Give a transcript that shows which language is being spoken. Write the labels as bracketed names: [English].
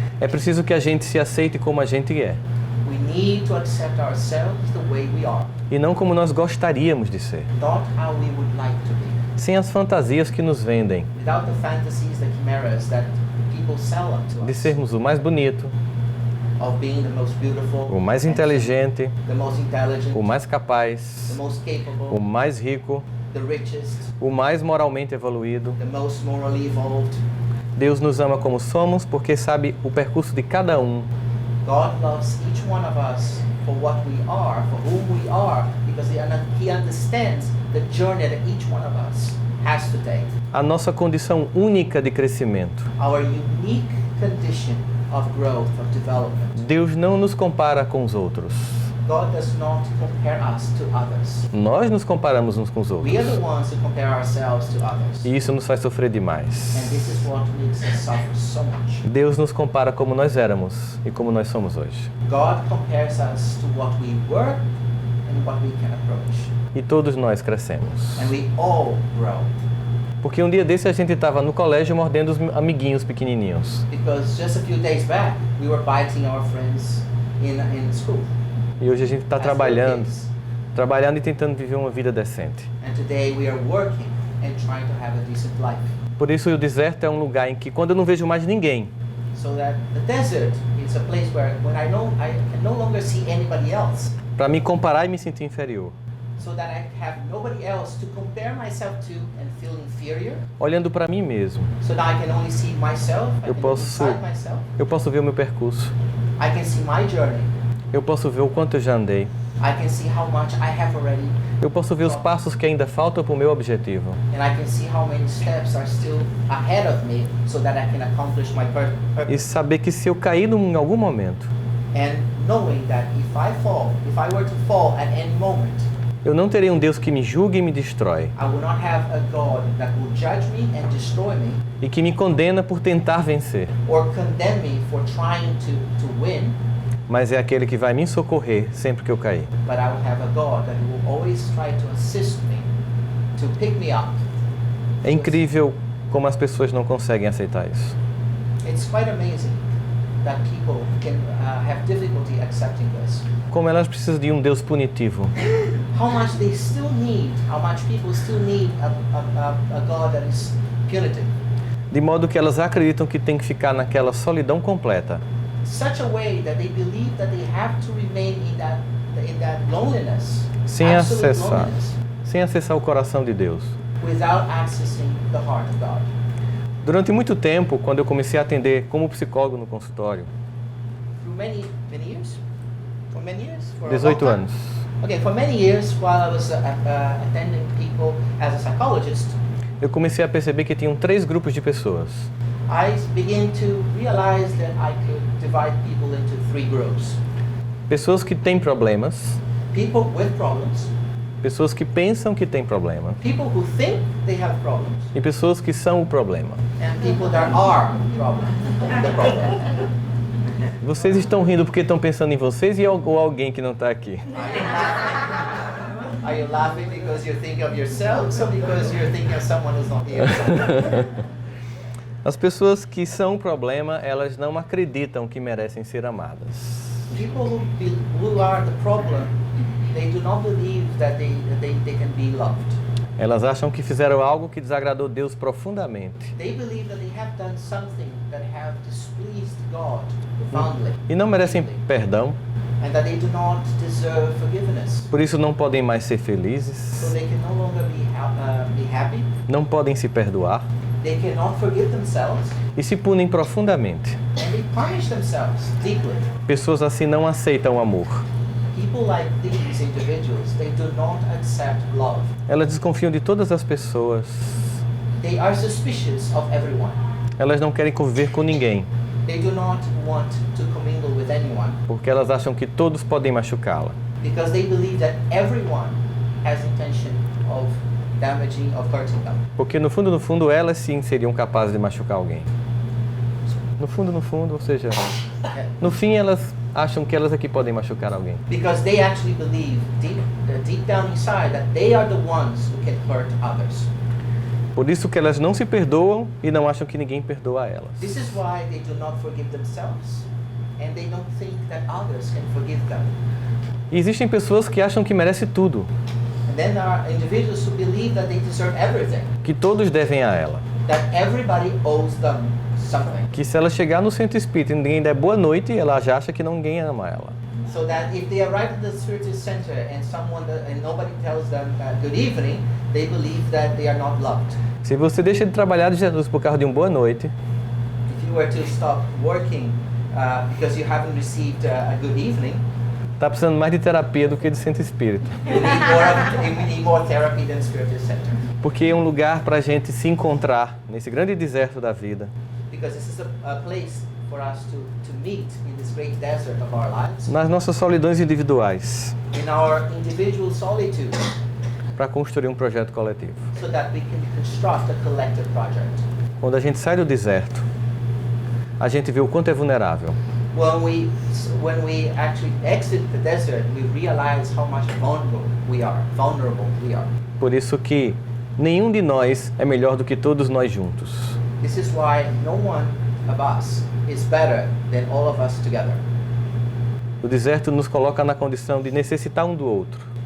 [Portuguese] É preciso que a gente se aceite como a gente é, [English] We need to accept ourselves the way we are, [Portuguese] e não como nós gostaríamos de ser, [English] not how we would like to be, [Portuguese] sem as fantasias que nos vendem, [English] without the fantasies, the chimeras that people sell up to [Portuguese] de [English] us, [Portuguese] sermos o mais bonito, [English] of being the most beautiful, [Portuguese] o mais inteligente, [English] the most intelligent, [Portuguese] o mais [English] the [Portuguese] capaz, [English] most [Portuguese] o [English] capable, [Portuguese] mais rico, [English] the richest, [Portuguese] o mais moralmente evoluído. [English] the most morally evolved. [Portuguese] Deus nos ama como somos porque sabe o percurso de cada um. [English] God loves each one of us for what we are, for whom we are, because He understands the journey that each one of us has to take. [Portuguese] A nossa condição única de crescimento. [English] Our unique condition of growth, of development. [Portuguese] Deus não nos compara com os outros. [English] God does not compare us to others. [Portuguese] Nós nos comparamos uns com os outros. [English] We are the ones who compare ourselves to others. [Portuguese] E isso nos faz sofrer demais. [English] And this is what makes us suffer so much. [Portuguese] Deus nos compara como nós éramos e como nós somos hoje. [English] God compares us to what we were and what we can approach. [Portuguese] E todos nós crescemos. [English] And we all grow. [Portuguese] Porque um dia desse a gente estava no colégio mordendo os amiguinhos pequenininhos. [English] Because just a few days back, we were biting our friends in school. [Portuguese] E hoje a gente está [English] as little [Portuguese] trabalhando [English] kids. [Portuguese] e tentando viver uma vida decente. [English] And today we are working and trying to have a decent life. [Portuguese] Por isso o deserto é um lugar em que quando eu não vejo mais ninguém, [English] So that the desert is a place where when I can no longer see anybody else, [Portuguese] para me comparar e me sentir inferior, [English] so that I have nobody else to compare myself to and feel inferior, [Portuguese] olhando para mim mesmo, [English] so that I can only see myself, I [Portuguese] Eu [English] can [Portuguese] posso- [English] look inside myself, [Portuguese] eu posso ver o meu percurso, [English] I can see my journey, [Portuguese] eu posso ver o quanto eu já andei, [English] I can see how much I have already, [Portuguese] eu posso ver os passos que ainda faltam para o meu objetivo. [English] and I can see how many steps are still ahead of me, so that I can accomplish my [Portuguese] E [English] purpose. [Portuguese] saber que se eu cair em algum momento, [English] And knowing that if I were to fall at any moment, [Portuguese] eu não terei um Deus que me julgue e me destrói, [English] I will not have a God that will judge me and destroy me, [Portuguese] e que me condena por tentar vencer, [English] or condemn me for trying to win, [Portuguese] mas é aquele que vai me socorrer sempre que eu cair. [English] but I will have a God that will always try to assist me, to pick me up. [Portuguese] É incrível como as pessoas não conseguem aceitar isso. [English] It's quite amazing that people can have difficulty accepting this. [Portuguese] Como elas precisam de um Deus punitivo, [English] How much people still need a God that is punitive. [Portuguese] de modo que elas acreditam que tem que ficar naquela solidão completa, [English] Such a way that they believe that they have to remain in that loneliness, [Portuguese] sem [English] absolute [Portuguese] acessar, [English] loneliness, [Portuguese] sem acessar o coração de Deus. [English] without accessing the heart of God. [Portuguese] Durante muito tempo, quando eu comecei a atender como psicólogo no consultório, [English] Through many years? For many years? For a long [Portuguese] 18 [English] time? [Portuguese] anos, [English] Okay, for many years while I was attending people as a psychologist, [Portuguese] eu comecei a perceber que tinham 3 grupos de pessoas. [English] I began to realize that I could divide people into 3 groups. [Portuguese] Pessoas que têm problemas, [English] People with problems, [Portuguese] pessoas que pensam que têm problema [English] people who think they have problems, [Portuguese] e pessoas que são o problema. [English] and people that are the problem. [Portuguese] Vocês estão rindo porque estão pensando em vocês ou alguém que não está aqui? [English] Are you laughing because you think of yourselves or because you're thinking of someone who's not here? [Portuguese] As pessoas que são o problema, elas não acreditam que merecem ser amadas. [English] People who are the problem, they do not believe that they can be loved. [Portuguese] Elas acham que fizeram algo que desagradou Deus profundamente. [English] They believe that they have done something that have displeased God profoundly. [Portuguese] E não merecem perdão, [English] And that they do not deserve forgiveness. [Portuguese] por isso não podem mais ser [English] So [Portuguese] felizes, [English] they can no longer be happy. [Portuguese] não podem se perdoar [English] They cannot forgive themselves. [Portuguese] e se punem profundamente. [English] And they punish themselves deeply. [Portuguese] Pessoas assim não aceitam o amor. [English] People like these individuals, they do not accept love. [Portuguese] Elas desconfiam de todas as pessoas. [English] They are suspicious of everyone. [Portuguese] Elas não querem conviver com ninguém, [English] They do not want to commingle with anyone [Portuguese] porque elas acham que todos podem machucá-la. [English] because they believe that everyone has intention of damaging, of hurting them. [Portuguese] Porque no fundo, elas sim seriam capazes de machucar alguém. No fundo, ou seja, no fim elas acham que elas aqui podem machucar alguém. [English] Because they actually believe deep down inside that they are the ones who can hurt others. [Portuguese] Por isso que elas não se perdoam e não acham que ninguém perdoa elas. [English] This is why they do not forgive themselves and they don't think that others can forgive them. [Portuguese] E existem pessoas que acham que merece tudo, [English] And then there are individuals who believe that they deserve everything, [Portuguese] que todos devem a ela. [English] that everybody owes them something. [Portuguese] Que se ela chegar no centro espírita e ninguém der boa noite, ela já acha que ninguém ama ela. [English] So that if they arrive at the spiritual center and nobody tells them good evening, they believe that they are not loved. [Portuguese] Se você deixa de trabalhar de Jesus por causa de boa noite, [English] If you were to stop working because you haven't received a good evening, [Portuguese] está precisando mais de terapia do que de centro espírita. [English] you need more therapy than spiritual center. [Portuguese] Porque é um lugar para a gente se encontrar nesse grande deserto da vida. [English] Because this is a place for us to meet in this great desert of our lives, [Portuguese] Nas nossas solidões individuais, [English] in our individual solitude, [Portuguese] para construir um projeto coletivo. [English] so that we can construct a collective project. [Portuguese] Quando a gente sai do deserto, a gente vê o quanto é vulnerável. [English] When we actually exit the desert, we realize how much vulnerable we are. [Portuguese] Por isso que nenhum de nós é melhor do que todos nós juntos. [English] This is why no one of us is better than all of us together. [Portuguese] O deserto nos coloca na condição de necessitar um do outro.